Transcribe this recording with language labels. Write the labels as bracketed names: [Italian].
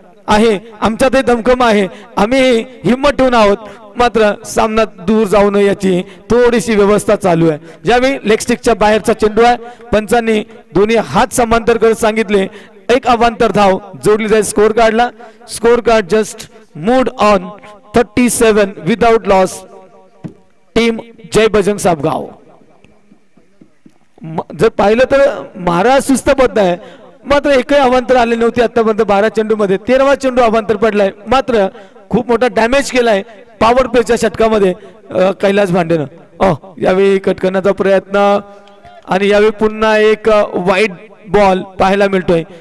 [Marathi] आहे आमच्यात दमखम आहे, आम्ही हिम्मत ठेवून आहोत, मात्र सामना दूर जाऊ नये याची थोडीशी व्यवस्था चालू आहे. ज्यावेळी लेग स्टिकच्या बाहेरचा चेंडू आहे, पंचांनी दोन्ही हात समांतर करत सांगितले, एक अवांतर धाव जोडली जाईल स्कोर कार्डला. [English] Score card just moved on 37 without loss. [Marathi] Team जय बजरंग साबगाव. जर पाहिलं तर महाराज शिस्तबद्ध आहे, मात्र एकही अवांतर आले नव्हते आतापर्यंत. 12 चेंडू मध्ये 13वा चेंडू अवांतर पडलाय, मात्र खूप मोठा डॅमेज केलाय पॉवर प्लेच्या षटकामध्ये कैलास भांडेनं. यावेळी कट करण्याचा प्रयत्न आणि यावेळी पुन्हा एक वाईड बॉल पाहायला मिळतोय.